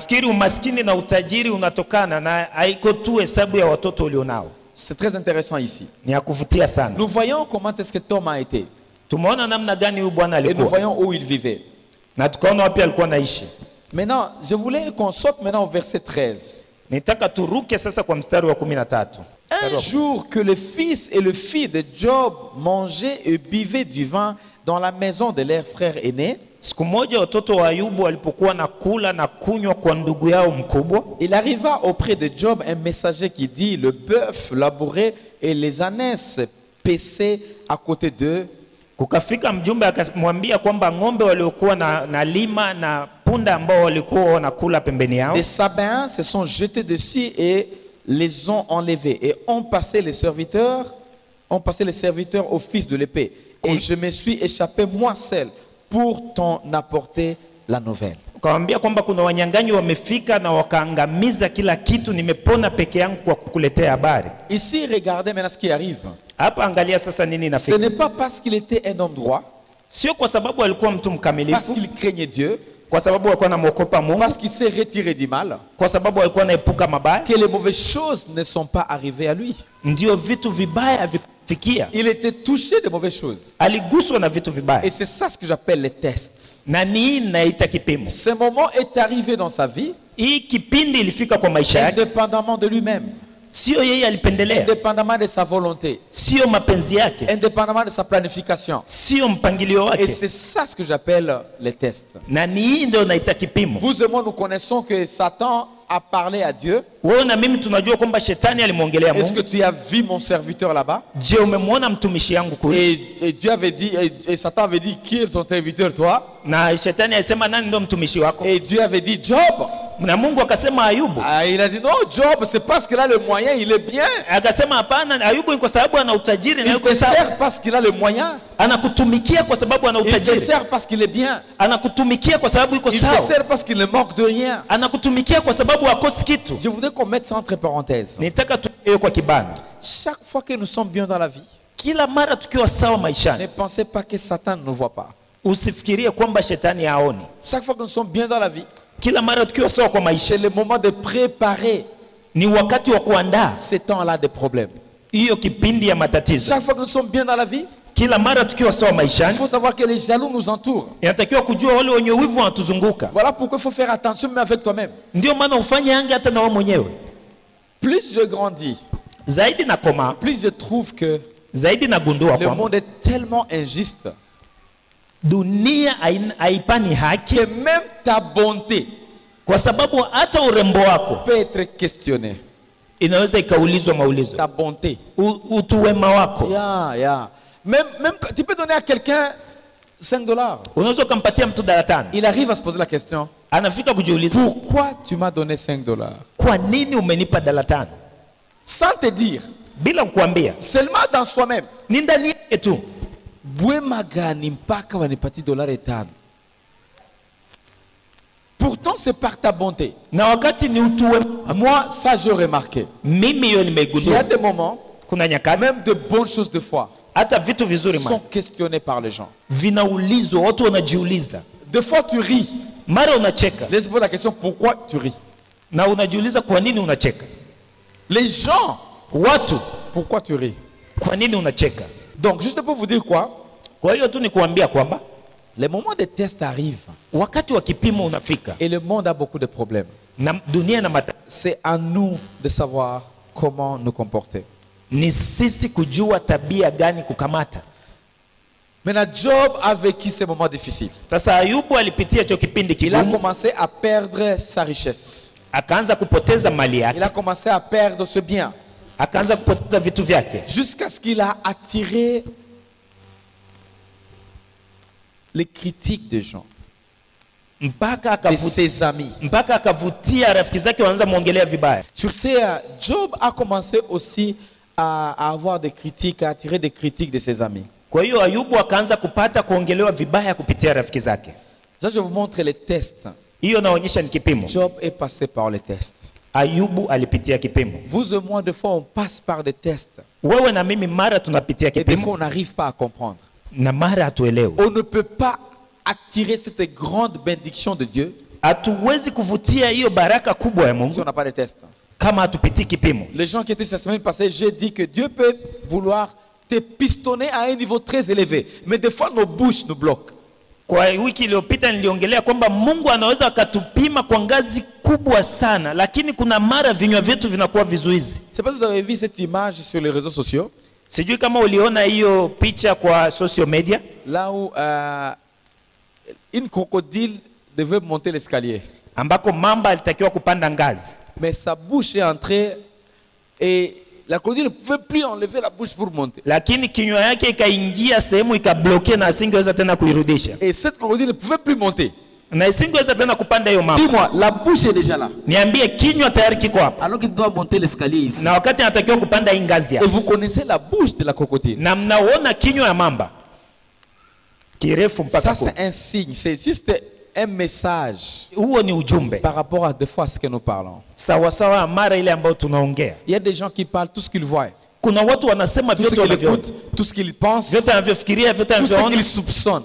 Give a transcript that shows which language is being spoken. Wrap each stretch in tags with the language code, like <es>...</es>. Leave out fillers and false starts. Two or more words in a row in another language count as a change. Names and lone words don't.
<sw>nafikiri umaskini na utajiri unatokana na haiko tu hesabu ya watoto ulionao.</sw> <fr>C'est très intéressant ici.</fr> <sw>Ni ya kuvutia sana.</sw> <fr>Nous voyons comment est-ce que Tom a été.</fr> <sw>Tumeona namna gani huyu bwana</sw> <fr>Et nous</fr> <sw>alikuwa</sw> <fr>voyons où il vivait.</fr> <sw>na tukaona wapi alikuwa naishi.</sw> <fr>Maintenant, je voulais qu'on saute maintenant au verset 13.</fr> <sw>Nitaka turuke sasa kwa mstari wa 13.</sw> <fr>Un jour que le fils et le fils de Job mangeaient et buvaient du vin dans la maison de leur frère aîné,</fr> <sw>Siku moja watoto wa Ayubu walipokuwa na kula na kunywa kwa ndugu yao mkubwa,</sw> <fr>il arriva auprès de Job un messager qui dit, le bœuf labouré et les ânesses paissés à côté d'eux,</fr> <sw>kukafika mjumbe akamwambia kwamba ng'ombe waliokuwa na lima na punda ambao walikuwa wanakula pembeni yao,</sw> <fr>des Sabéens se sont jetés dessus et les ont enlevés et ont passé les serviteurs au fils de l'épée. Et je me suis échappé moi seul pour t'en apporter la nouvelle.</fr> <sw>Akamwambia kwamba kuna wanyang'anyi wamefika na wakaangamiza kila kitu, nimepona peke yangu kwa kukuletea habari.</sw> <fr>Ici, regardez maintenant ce qui arrive.</fr> <sw>Hapa angalia sasa nini</sw> <fr>Ce</fr> <sw>inafika.</sw> <fr>n'est pas parce qu'il était un homme droit,</fr> <sw>Sio kwa sababu alikuwa mtu</sw> <fr>parce</fr> <sw>mkamilifu,</sw> <fr>qu'il craignait Dieu,</fr> <sw>kwa sababu alikuwa anamwogopa Mungu,</sw> <fr>parce qu'il s'est retiré du mal,</fr> <sw>kwa sababu alikuwa anaepuka mabaya,</sw> <fr>que les mauvaises choses ne sont pas arrivées à lui.</fr> <sw>ndio vitu vibaya vifikia.</sw> <fr>Il était touché de mauvaises choses.</fr> <sw>Aliguswa na vitu</sw> <fr>Et</fr> <sw>vibaya,</sw> <fr>c'est ça ce que j'appelle les tests.</fr> <sw>na ni naita kipimo.</sw> <fr>Ce moment est arrivé dans sa vie,</fr> <sw>Hii kipindi ilifika kwa maisha yake,</sw> <fr>indépendamment de lui-même,</fr> <sw>sio yeye alipendelea,</sw> <fr>indépendamment de sa volonté,</fr> <sw>sio mapenzi yake,</sw> <fr>indépendamment de sa planification.</fr> <sw>sio mpangilio</sw> <fr>Et</fr> <sw>wake,</sw> <fr>c'est ça ce que j'appelle les tests.</fr> <sw>na ni hii ndio naita kipimo.</sw> <fr>Vous et moi, nous connaissons que Satan a parlé à Dieu.</fr> <sw>Wewe na mimi tunajua kwamba shetani alimwongelea</sw> <fr>Est-ce que</fr> <sw>Mungu.</sw> <fr>tu as vu mon serviteur là-bas?</fr> <sw>Je, umemwona mtumishi yangu kule?</sw> <fr>Et Dieu avait dit, et Satan avait dit, qui est ton serviteur, toi?</fr> <sw>Na shetani alisema nani ndio mtumishi wako?</sw> <fr>Et Dieu avait dit, Job.</fr> <sw>Na Mungu akasema Ayubu.</sw> <fr>Ah, il a dit, non, Job, c'est parce qu'il a le moyen, il est bien.</fr> <sw>Akasema hapana, Ayubu ni kwa sababu ana utajiri na</sw> <fr>Il</fr> <sw>yuko</sw> <fr>te</fr> <sw>sawa.</sw> <fr>sert parce qu'il a le moyen.</fr> <sw>Anakutumikia kwa sababu ana</sw> <fr>Il te</fr> <sw>utajiri.</sw> <fr>sert parce qu'il est bien.</fr> <sw>Anakutumikia kwa sababu yuko</sw> <fr>Il te</fr> <sw>sawa.</sw> <fr>sert parce qu'il ne manque de rien.</fr> <sw>Anakutumikia kwa sababu hakosi kitu.</sw> <fr>Je voudrais qu'on mette ça entre parenthèses.</fr> <sw>Nitaka tuwe kwa kibano.</sw> <fr>Chaque fois que nous sommes bien dans la vie,</fr> <sw>Kila mara tukiwa sawa</sw> <fr>ne</fr> <sw>maishani,</sw> <fr>pensez pas que Satan ne nous voit pas.</fr> <sw>usifikirie kwamba shetani haoni.</sw> <fr>Chaque fois que nous sommes bien dans la vie,</fr> <sw>Kila mara tukiwa sawa kwa maisha,</sw> <fr>c'est le moment de préparer</fr> <sw>ni wakati wa kuandaa</sw> <fr>ces temps-là de problèmes.</fr> <sw>hiyo kipindi ya matatizo.</sw> <fr>Chaque fois que nous sommes bien dans la vie,</fr> <sw>Kila mara tukiwa sawa</sw> <fr>il</fr> <sw>maishani,</sw> <fr>faut savoir que les jaloux nous entourent.</fr> <sw>inatakiwa kujua wale wenye wivu wanatuzunguka.</sw> <fr>Voilà pourquoi il faut faire attention même avec toi-même.</fr> <sw>Ndio maana ufanye anga hata na wewe mwenyewe.</sw> <fr>Plus je grandis,</fr> <sw>Zaidi na koma,</sw> <fr>plus je trouve que</fr> <sw>zaidi nagundua</sw> <fr>le</fr> <sw>kwamba</sw> <fr>monde est tellement injuste</fr> <sw>dunia haipani haki,</sw> <fr>que même ta bonté</fr> <sw>kwa sababu hata urembo wako</sw> <fr>peut être questionné.</fr> <sw>inaweza ikaulizwa maulizo.</sw> <fr>Ta bonté.</fr> <sw>Utu wema wako. Yeah.</sw> <fr>Même tu peux donner à quelqu'un $5.</fr> <sw>Unaweza kumpatia mtu $5.</sw> <fr>Il arrive à se poser la question.</fr> <sw>Anafika kujiuliza,</sw> <fr>pourquoi tu m'as donné $5?</fr> <sw>Kwa nini umenipa $5?</sw> <fr>Sans te dire.</fr> <sw>Bila kukuambia.</sw> <fr>Seulement dans soi-même.</fr> <sw>Ni ndani yake tu. Bwema gani mpaka wanipati $5?</sw> <fr>Pourtant c'est par ta bonté.</fr> <sw>Na wakati ni utu wema.</sw> <fr>Moi ça j'ai remarqué.</fr> <sw>Mimi yo nimegundua.</sw> <fr>Il y a des moments,</fr> <sw>kuna nyakati,</sw> <fr>même de bonnes choses de foi,</fr> <sw>hata vitu vizuri</sw> <fr>sont questionnés par les gens.</fr> <sw>Vinaulizwa, watu wanajiuliza.</sw> <fr>Des fois tu ris.</fr> <sw>Mara unacheka.</sw> <fr>Laisse-moi la question, pourquoi tu ris?</fr> <sw>Na unajiuliza kwa nini unacheka.</sw> <fr>Les gens,</fr> <sw>watu,</sw> <fr>pourquoi tu ris?</fr> <sw>Kwa nini unacheka?</sw> <fr>Donc juste pour vous dire quoi?</fr> <sw>Kwa hiyo tu ni kuambia kwamba</sw> <fr>les moments de test arrivent.</fr> <sw>Wakati wa kipimo unafika.</sw> <fr>Et le monde a beaucoup de problèmes.</fr> <sw>Na dunia na</sw> <fr>c'est à nous de savoir comment nous comporter.</fr> <sw>Ni sisi kujua tabia gani kukamata.</sw> <fr>Maintenant Job a vécu ces moments difficiles.</fr> <sw>Sasa Ayubu alipitia hicho kipindi kigumu.</sw> <fr>Il a commencé à perdre sa richesse.</fr> <sw>Akaanza kupoteza mali yake.</sw> <fr>Il a commencé à perdre ce bien.</fr> <sw>Akaanza kupoteza vitu vyake.</sw> <fr>Jusqu'à ce qu'il a attiré les critiques des gens. De ses amis.</fr> <sw>Mpaka akavutia rafiki zake waanza muongelea vibaya.</sw> <fr>Sur ce, Job a commencé aussi à avoir des critiques, à attirer des critiques de ses amis.</fr> <sw>Kwa hiyo Ayubu akaanza kupata kuongelewa vibaya kupitia rafiki zake.</sw> <fr>Ça je vous montre les tests.</fr> <sw>Hiyo naonyesha ni kipimo.</sw> <fr>Job est passé par les tests.</fr> <sw>Ayubu alipitia kipimo.</sw> <fr>Vous et moi, des fois on passe par des tests.</fr> <sw>Wewe na mimi mara tunapitia kipimo.</sw> <fr>Et des fois on n'arrive pas à comprendre.</fr> <sw>Na mara hatuelewi.</sw> <fr>On ne peut pas attirer cette grande bénédiction de Dieu.</fr> <sw>Hatuwezi kuvutia hiyo baraka kubwa ya Mungu</sw> <fr>si on n'a pas de tests.</fr> <sw>Kama hatupitii kipimo.</sw> <fr>Les gens qui étaient cette semaine passée, j'ai dit que Dieu peut vouloir te pistonner à un niveau très élevé, mais des fois nos bouches nous bloquent.</fr> <sw>Kwa wiki iliyopita niliongelea kwamba Mungu anaweza akatupima kwa ngazi kubwa sana, lakini kuna mara vinywa vyetu vinakuwa vizuizi.</sw> <fr>C'est pas si vous avez vu cette image sur les réseaux sociaux.</fr> <sw>Sijui kama uliona hiyo picha kwa</sw> <en>social media.</en> <fr>Là où une crocodile devait monter l'escalier.</fr> <sw>Ambako mamba alitakiwa kupanda ngazi.</sw> <fr>Mais sa bouche est entrée et la crocodile ne pouvait plus enlever la bouche pour monter.</fr> <sw>Lakini kinywa yake ikaingia sehemu ikabloke na asingeweza tena kuirudisha.</sw> <fr>Et cette crocodile ne pouvait plus monter.</fr> <sw>Na isingeweza tena kupanda hiyo mamba.</sw> <fr>Dis-moi, la bouche est déjà là.</fr> <sw>Niambie kinywa tayari kiko hapa.</sw> <fr>Alors qu'il doit monter l'escalier ici.</fr> <sw>Na wakati anatakiwa kupanda hii ngazi hapa.</sw> <fr>Et vous connaissez la bouche de la crocodile.</fr> <sw>Na mnaona kinywa ya mamba. Kirefu mpaka.</sw> <fr>Ça c'est un signe, c'est juste un message par rapport à des fois à ce que nous parlons. Il y a des gens qui parlent tout ce qu'ils voient, tout ce qu'ils écoutent, tout ce qu'ils pensent, tout ce qu'ils soupçonnent.</fr>